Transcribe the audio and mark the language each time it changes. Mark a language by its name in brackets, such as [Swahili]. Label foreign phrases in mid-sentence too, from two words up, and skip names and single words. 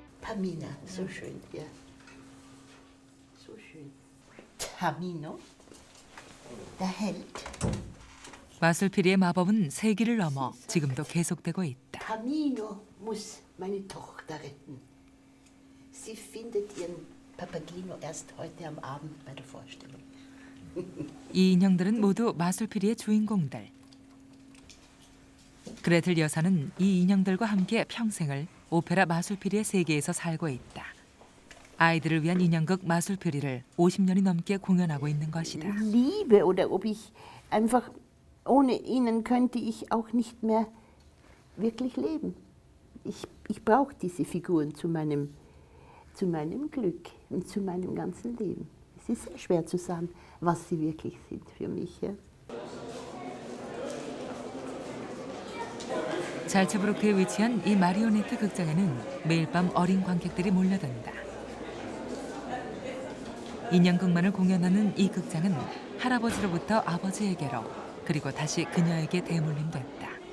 [German] Tamina, so schön, ja. So schön. Tamino, der Held. [Korean] 마술피리의 마법은 세기를 넘어 지금도 계속되고 있다. [German] Tamino muss meine Tochter retten. Sie findet ihren Papageno erst heute am Abend bei der Vorstellung. [Korean] 이 인형들은 모두 마술피리의 주인공들. 그레텔 여사는 이 인형들과 함께 평생을 오페라 마술피리의 세계에서 살고 있다. 아이들을 위한 인형극 마술피리를 50년이 넘게 공연하고 있는 것이다. [German] Liebe oder ob ich einfach ohne ihnen könnte ich auch nicht mehr wirklich leben. Ich brauche diese Figuren zu meinem Glück und zu meinem ganzen Leben. Es ist sehr schwer zu sagen, was sie wirklich sind für mich. Ja. [Korean] 잘츠부르크에 위치한 이 마리오네트 극장에는 매일 밤 어린 관객들이 몰려든다. 인형극만을 공연하는 이 극장은 할아버지로부터 아버지에게로 그리고 다시 그녀에게 대물림됐다.